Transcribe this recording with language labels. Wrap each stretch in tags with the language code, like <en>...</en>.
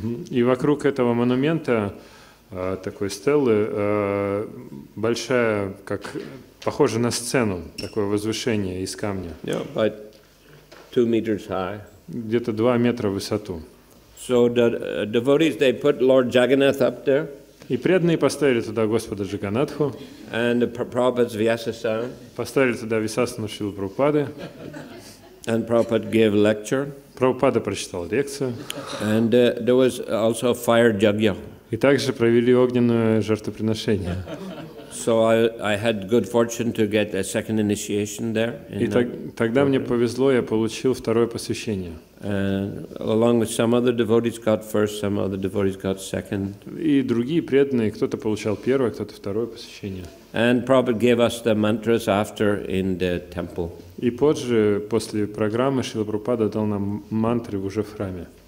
<ru>И вокруг этого монумента такой стелы большая, как похоже на сцену, такое возвышение из камня.</ru> <en>Yeah, about 2 meters high.</en> <ru>Где-то 2 метра в высоту.</ru> <en>So the devotees, they put Lord Jagannath up there.</en> <ru>И преданные поставили туда Господа Джаганатху.</ru> <en>And the Prabhupada's Vyasasana.</en> <ru>Поставили туда Висасану Шрилы Прабхупады.</ru> <en>And Prabhupada gave a lecture.</en> <ru>Прабхупада прочитал лекцию.</ru> <en>And there was also a fire yajna.</en> <ru>И также провели огненное жертвоприношение.</ru> <en>So I had good fortune to get a second initiation there.</en> <ru>И тогда мне повезло, я получил второе посвящение.</ru> <en>Along with some other devotees got first, some other devotees got second.</en> <ru>И другие преданные, кто-то получал первое, кто-то второе посвящение.</ru> <en>And Prabhupada gave us the mantras after in the temple.</en> <ru>И позже, после программы, Шрила Прабхупада дал нам мантры уже в храме.</ru>